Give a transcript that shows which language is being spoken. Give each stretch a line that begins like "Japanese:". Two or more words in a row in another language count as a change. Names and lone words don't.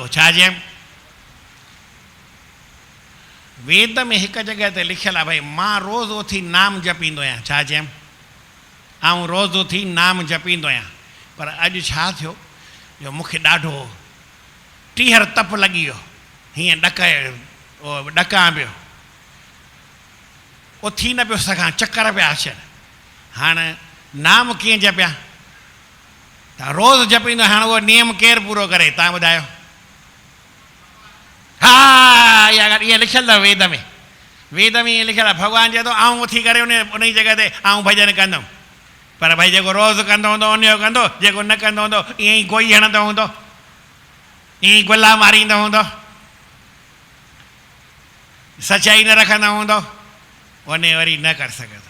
Sindhi: छा चयमि, वेद में हिकु जॻह ते लिखियलु आहे भई मां रोज़ु उथी नाम जपींदो आहियां, छा चयमि, ऐं रोज़ु उथी नाम जपींदो आहियां, पर अॼु छा थियो जो मूंखे ॾाढो टीहर तप लॻी वियो, हीअं ॾकां पियो, उथी न पियो सघां, चकर पिया अचनि। हाणे नाम कीअं जपिया, त रोज़ु जपींदो, हाणे उहो नियम केरु पूरो करे, तव्हां ॿुधायो। हा इहा ॻाल्हि ईअं लिखियलु अथव वेद में, वेद में ईअं लिखियलु आहे, भॻवानु चए थो आउं उथी करे उन जी जॻह ते आउं भॼन कंदुमि, पर भई जेको रोज़ु कंदो हूंदो उन जो कंदो, जेको न कंदो हूंदो ईअं ई गोई हणंदो हूंदो, ईअं ई गुला मारींदो हूंदो, सचाई न रखंदो हूंदो, उन वरी न करे सघंदो।